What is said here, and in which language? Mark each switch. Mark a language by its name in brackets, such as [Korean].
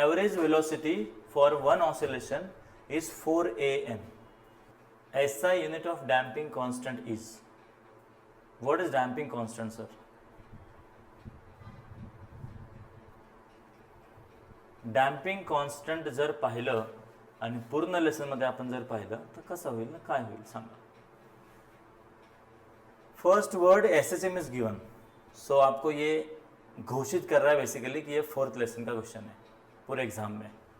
[English] Average velocity for one oscillation is 4am. SI unit of damping constant is, what is damping constant sir? [Marathi] damping constant जर पाहिलं आणि पूर्ण lesson मध्ये आपण जर पाहिलं तर कसं होईल ना, काय होईल सांगा। [English] first word SHM is given, [Hindi] सो आपको ये घोषित कर रहा है बेसिकली कि ये 4th लेसन का क्वेश्चन है पूरे एग्जाम में।